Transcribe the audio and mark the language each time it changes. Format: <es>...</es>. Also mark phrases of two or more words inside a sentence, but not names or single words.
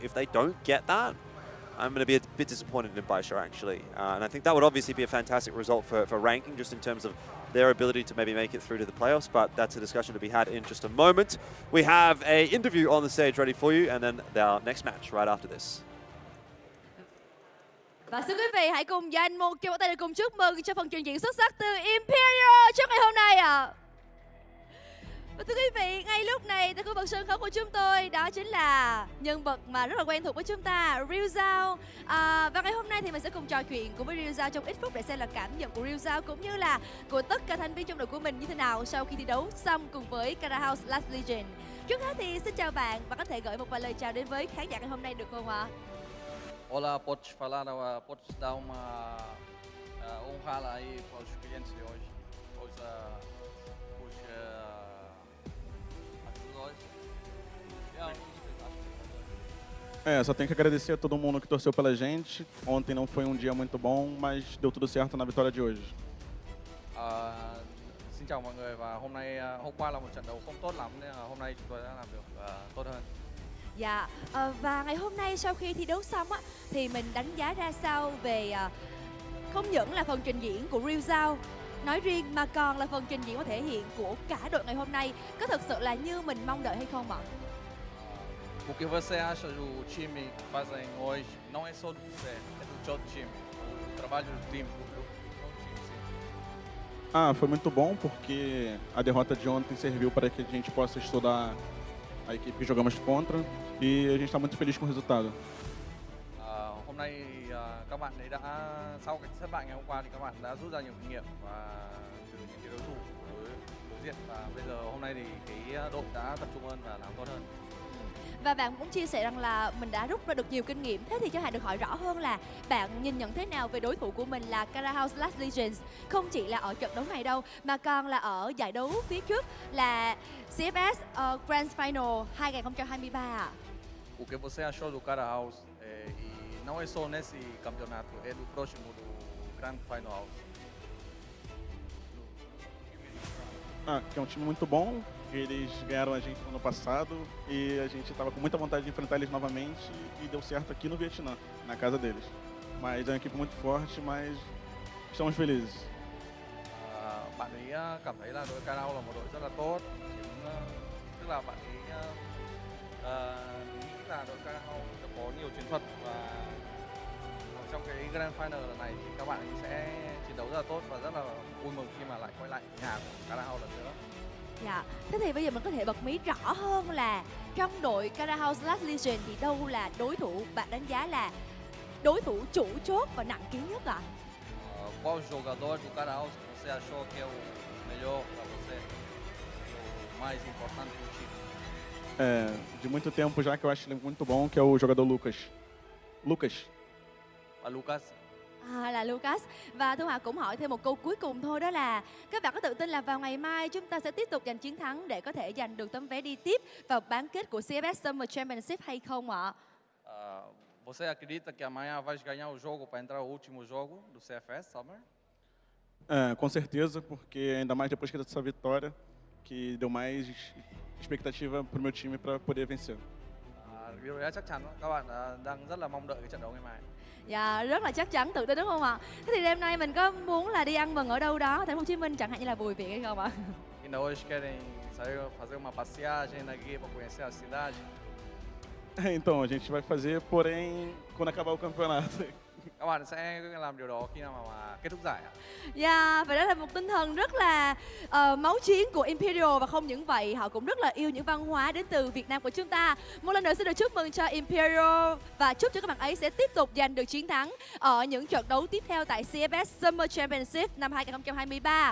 <en>If they don't get that, I'm going to be a bit disappointed in BaiSha, actually. And I think that would obviously be a fantastic result for ranking, just in terms of their ability to maybe make it through to the playoffs, but that's a discussion to be had in just a moment. We have an interview on the stage ready for you, and then our next match right after this.</en> <vi>Và xin quý vị hãy cùng dành một tràng vỗ tay để cùng chúc mừng cho phần trình diễn xuất sắc từ Imperial trong ngày hôm nay ạ. Và thưa quý vị, ngay lúc này tại khu vực sân khấu của chúng tôi, đó chính là nhân vật mà rất là quen thuộc với chúng ta, Ryu Zhao. Và ngày hôm nay thì mình sẽ cùng trò chuyện cùng với Ryu Zhao trong ít phút để xem là cảm nhận của Ryu Zhao cũng như là của tất cả thành viên trong đội của mình như thế nào sau khi thi đấu xong cùng với Cara House Last Legend. Trước hết thì xin chào bạn và có thể gửi một vài lời chào đến với khán giả ngày hôm nay được không ạ?</vi> <pt>Olá, podes falar, podes dar uma honrada aí para os clientes de hoje, os só tenho que agradecer a todo mundo que torceu pela gente. Ontem não foi dia muito bom, mas deu tudo certo na vitória de hoje.</pt> <vi>Xin chào mọi người và hôm qua là một trận đấu không tốt lắm nên là hôm nay chúng tôi đã làm được tốt hơn. Dạ, và ngày hôm nay sau khi thi đấu xong á, thì mình đánh giá ra sao về không những là phần trình diễn của Ryu Zhao nói riêng mà còn là phần trình diễn và thể hiện của cả đội ngày hôm nay, có thực sự là như mình mong đợi hay không ạ?</vi> <pt>O que você acha do time que fazem hoje não é só do você, é do todo time, o trabalho do time, do time. Foi muito bom porque a derrota de ontem serviu para que a gente possa estudar a equipe que jogamos contra e a gente está muito feliz com o resultado.</pt> <vi>Hôm nay các bạn ấy đã, sau cái thất bại ngày hôm qua thì các bạn đã rút ra nhiều kinh nghiệm và từ những cái đối thủ đối diện, và bây giờ hôm nay thì cái đội đã tập trung hơn và làm tốt hơn. Và bạn cũng chia sẻ rằng là mình đã rút ra được nhiều kinh nghiệm. Thế thì cho Hà được hỏi rõ hơn là bạn nhìn nhận thế nào về đối thủ của mình là Cara House Last Legends, không chỉ là ở trận đấu này đâu mà còn là ở giải đấu phía trước là CFS Grand Final 2023 ạ?</vi> <pt>O que você achou do Cara House e não é só nesse campeonato, é do próximo do Grand Final House. Que é time muito bom. Eles ganharam a gente no ano passado e a gente estava com muita vontade de enfrentar eles novamente e deu certo aqui no Vietnã, na casa deles. Mas é uma equipe muito forte, mas estamos felizes.</pt> <vi>Bạn ấy cảm thấy là đội Cara House là một đội rất là tốt, tức là bạn ấy nghĩ là đội Cara House sẽ có nhiều chiến thuật và trong cái Grand Final lần này thì các bạn ấy sẽ chiến đấu rất là tốt và rất là vui mừng khi mà lại quay lại nhà của Cara House lần nữa. Dạ, thế thì bây giờ mình có thể bật mí rõ hơn là trong đội Cara House Last Legend thì đâu là đối thủ bạn đánh giá là đối thủ chủ chốt và nặng ký nhất ạ?</vi> <pt>Qual jogador do Cara House você achou que é o melhor para você, o mais importante do time? de muito tempo já, que eu acho ele muito bom, que é o jogador Lucas. Lucas. Lucas.</pt> <vi>Là Lucas. Và Thu Hòa cũng hỏi thêm một câu cuối cùng thôi, đó là các bạn có tự tin là vào ngày mai chúng ta sẽ tiếp tục giành chiến thắng để có thể giành được tấm vé đi tiếp vào bán kết của CFS Summer Championship hay không ạ?</vi> <pt>Você acredita que amanhã vai ganhar o jogo para entrar ao último jogo do CFS Summer? Com certeza, porque ainda mais depois que dessa vitória, que deu mais expectativa para o meu time para poder vencer.</pt> <vi>Điều đó chắc chắn các bạn đang rất là mong đợi cái trận đấu ngày mai. Dạ, rất là chắc chắn, tự tin đúng không ạ? Thế thì đêm nay mình có muốn là đi ăn mừng ở đâu đó, thành phố Hồ Chí Minh chẳng hạn như là Bùi Viện hay không ạ?</vi> <pt>Ainda hoje querem sair fazer uma passeagem aqui para conhecer a cidade? Então, a gente vai fazer, porém, quando acabar o campeonato.</pt> <vi>Các bạn sẽ làm điều đó khi nào mà kết thúc giải ạ? Dạ, và đó là một tinh thần rất là máu chiến của Imperial, và không những vậy họ cũng rất là yêu những văn hóa đến từ Việt Nam của chúng ta. Một lần nữa xin được chúc mừng cho Imperial và chúc cho các bạn ấy sẽ tiếp tục giành được chiến thắng ở những trận đấu tiếp theo tại CFS Summer Championship năm 2023.</vi>